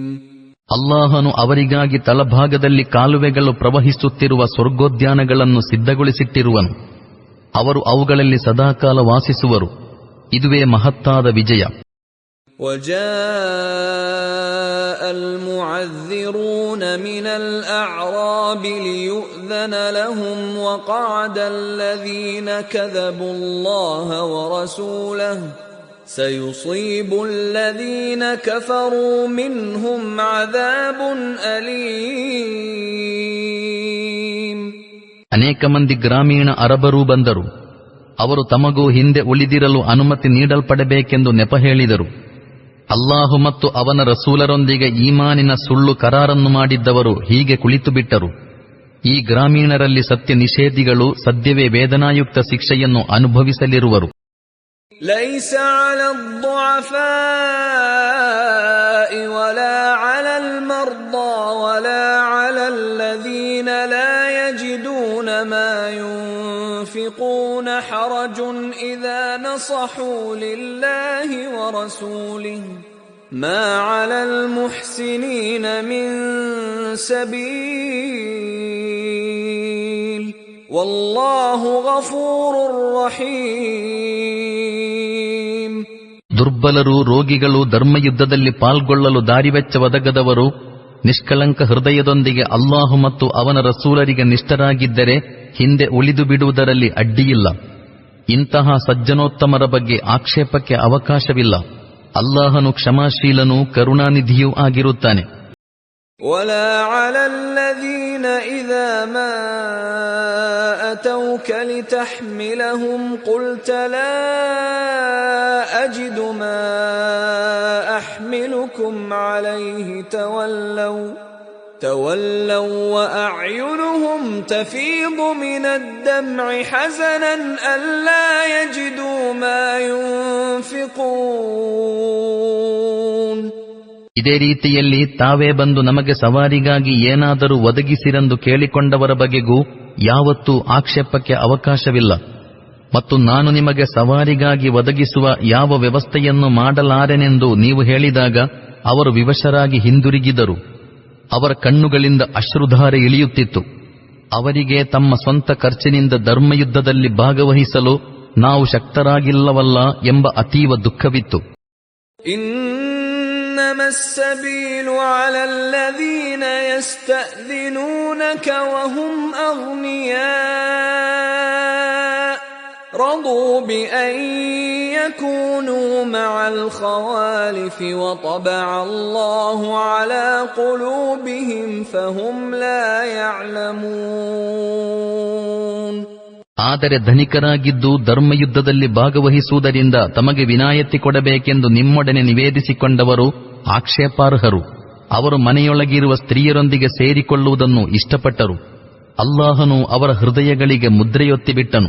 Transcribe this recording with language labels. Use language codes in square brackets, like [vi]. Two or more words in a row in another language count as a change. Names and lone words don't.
[kn] ಅಲ್ಲಾಹನು ಅವರಿಗಾಗಿ ತಳಭಾಗದಲ್ಲಿ ಕಾಲುವೆಗಳು ಪ್ರವಹಿಸುತ್ತಿರುವ ಸ್ವರ್ಗೋದ್ಯಾನಗಳನ್ನು ಸಿದ್ಧಗೊಳಿಸಿಟ್ಟಿರುವನು. ಅವರು ಅವುಗಳಲ್ಲಿ ಸದಾಕಾಲ ವಾಸಿಸುವರು. ಇದುವೇ ಮಹತ್ತಾದ ವಿಜಯ. [ar] وجاء المعذرون من الأعراب ليؤذن لهم وقعد الذين كذبوا الله ورسوله سيصيب الذين كفروا منهم عذاب أليم. [kn] ಅನೇಕ ಮಂದಿ ಗ್ರಾಮೀಣ ಅರಬರೂ ಬಂದರು. ಅವರು ತಮಗೂ ಹಿಂದೆ ಉಳಿದಿರಲು ಅನುಮತಿ ನೀಡಲ್ಪಡಬೇಕೆಂದು ನೆಪ ಹೇಳಿದರು. ಅಲ್ಲಾಹು ಮತ್ತು ಅವನ ರಸೂಲರೊಂದಿಗೆ ಈಮಾನಿನ ಸುಳ್ಳು ಕರಾರನ್ನು ಮಾಡಿದ್ದವರು ಹೀಗೆ ಕುಳಿತುಬಿಟ್ಟರು. ಈ ಗ್ರಾಮೀಣರಲ್ಲಿ ಸತ್ಯ ನಿಷೇಧಿಗಳು ಸದ್ಯವೇ ವೇದನಾಯುಕ್ತ ಶಿಕ್ಷೆಯನ್ನು ಅನುಭವಿಸಲಿರುವರು. [ar] ليس على الضعفاء ولا على المرضى ولا على الذين لا يجدون ما ينفقون حرج إذا نصحوا لله ورسوله ما على المحسنين من سبيل والله غفور رحيم. [kn] ದುರ್ಬಲರು, ರೋಗಿಗಳು, ಧರ್ಮಯುದ್ಧದಲ್ಲಿ ಪಾಲ್ಗೊಳ್ಳಲು ದಾರಿವೆಚ್ಚ ಒದಗದವರು, ನಿಷ್ಕಳಂಕ ಹೃದಯದೊಂದಿಗೆ ಅಲ್ಲಾಹು ಮತ್ತು ಅವನ ರಸೂಲರಿಗೆ ನಿಷ್ಠರಾಗಿದ್ದರೆ ಹಿಂದೆ ಉಳಿದು ಬಿಡುವುದರಲ್ಲಿ ಅಡ್ಡಿಯಿಲ್ಲ. ಇಂತಹ ಸಜ್ಜನೋತ್ತಮರ ಬಗ್ಗೆ ಆಕ್ಷೇಪಕ್ಕೆ ಅವಕಾಶವಿಲ್ಲ. ಅಲ್ಲಾಹನು ಕ್ಷಮಾಶೀಲನೂ ಕರುಣಾನಿಧಿಯೂ ಆಗಿರುತ್ತಾನೆ. [ar] ولا على الذين إذا ما أتوك لتحملهم قلت لا أجد ما أحملكم عليه تولوا وأعينهم تفيض من الدمع حزنا ألا يجدوا ما ينفقون. [kn] ಇದೇ ರೀತಿಯಲ್ಲಿ ತಾವೇ ಬಂದು ನಮಗೆ ಸವಾರಿಗಾಗಿ ಏನಾದರೂ ಒದಗಿಸಿರೆಂದು ಕೇಳಿಕೊಂಡವರ ಬಗೆಗೂ ಯಾವತ್ತೂ ಆಕ್ಷೇಪಕ್ಕೆ ಅವಕಾಶವಿಲ್ಲ. ಮತ್ತು ನಾನು ನಿಮಗೆ ಸವಾರಿಗಾಗಿ ಒದಗಿಸುವ ಯಾವ ವ್ಯವಸ್ಥೆಯನ್ನು ಮಾಡಲಾರೆನೆಂದು ನೀವು ಹೇಳಿದಾಗ ಅವರು ವಿವಶರಾಗಿ ಹಿಂದಿರುಗಿದರು. ಅವರ ಕಣ್ಣುಗಳಿಂದ ಅಶ್ರುಧಾರೆ ಇಳಿಯುತ್ತಿತ್ತು. ಅವರಿಗೆ ತಮ್ಮ ಸ್ವಂತ ಖರ್ಚಿನಿಂದ ಧರ್ಮಯುದ್ಧದಲ್ಲಿ ಭಾಗವಹಿಸಲು ನಾವು ಶಕ್ತರಾಗಿಲ್ಲವಲ್ಲ ಎಂಬ ಅತೀವ ದುಃಖವಿತ್ತು. [ar] إنما السبيل على الذين يستأذنونك وهم أغنياء رضوا بأن يكونوا مع الخوالف وطبع الله على قلوبهم فهم لا يعلمون. [kn] ಆದರೆ ಧನಿಕರಾಗಿದ್ದು ಧರ್ಮಯುದ್ಧದಲ್ಲಿ ಭಾಗವಹಿಸುವುದರಿಂದ ತಮಗೆ ವಿನಾಯಿತಿ ಕೊಡಬೇಕೆಂದು ನಿಮ್ಮೊಡನೆ ನಿವೇದಿಸಿಕೊಂಡವರು ಆಕ್ಷೇಪಾರ್ಹರು. ಅವರು ಮನೆಯೊಳಗಿರುವ ಸ್ತ್ರೀಯರೊಂದಿಗೆ ಸೇರಿಕೊಳ್ಳುವುದನ್ನು ಇಷ್ಟಪಟ್ಟರು. ಅಲ್ಲಾಹನು ಅವರ ಹೃದಯಗಳಿಗೆ ಮುದ್ರೆಯೊತ್ತಿಬಿಟ್ಟನು.